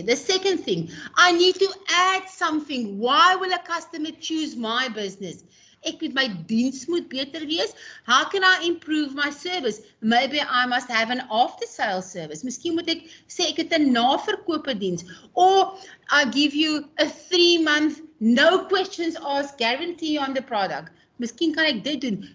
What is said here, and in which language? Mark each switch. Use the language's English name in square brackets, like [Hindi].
[English] The second thing, I need to add something. Why will a customer choose my business? [Afrikaans] Ek moet my diens moet beter wees. [English] How can I improve my service? Maybe I must have an after-sales service. [Afrikaans] Miskien moet ek sê ek het 'n naverkope diens. [English] Or I give you a 3-month no questions asked guarantee on the product. [Afrikaans] Miskien kan ek dit doen.